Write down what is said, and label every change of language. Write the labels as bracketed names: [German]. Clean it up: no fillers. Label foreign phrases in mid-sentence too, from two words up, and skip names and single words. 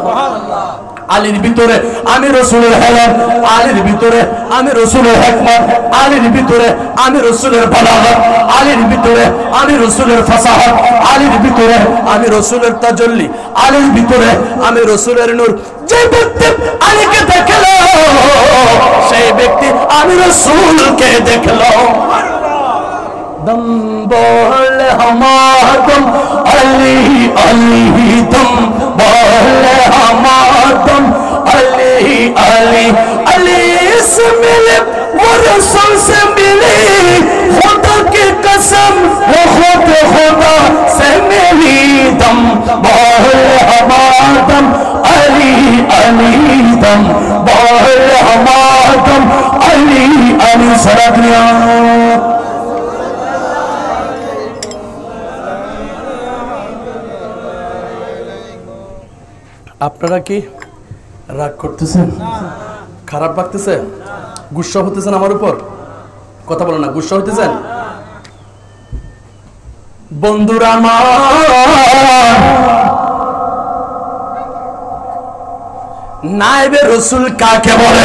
[Bangla] আলীর ভিতরে আমি রাসূলের হেলাম, আলীর ভিতরে আমি রাসূলের হিকমত, আলীর ভিতরে আমি রাসূলের বালাগত, আলীর ভিতরে আমি রাসূলের ফাসাহাত, আলীর ভিতরে আমি রাসূলের তাজাল্লি, আলীর ভিতরে আমি রাসূলের নূর। যে ব্যক্তি আলীকে দেখলো সেই ব্যক্তি আমি রাসূলকে দেখলো। [Hindi] दम बोल हमादम अली अली दम बोल हमादम अली अली अली से मिले वो रसूल से मिले। खुदा की कसम वो खुद खुदा से मिली। दम बोल हमादम अली अली दम बोल हमादम अली अली। [Bangla] सरादिया আপনারা কি রাগ করতেছেন? খারাপ লাগতেছে? গুসা হতেছেন আমার উপর? কথা বলেন না, গুসা হতেছেন? বন্ধুরা আমার, নায়েবে রাসূল কাকে বলে?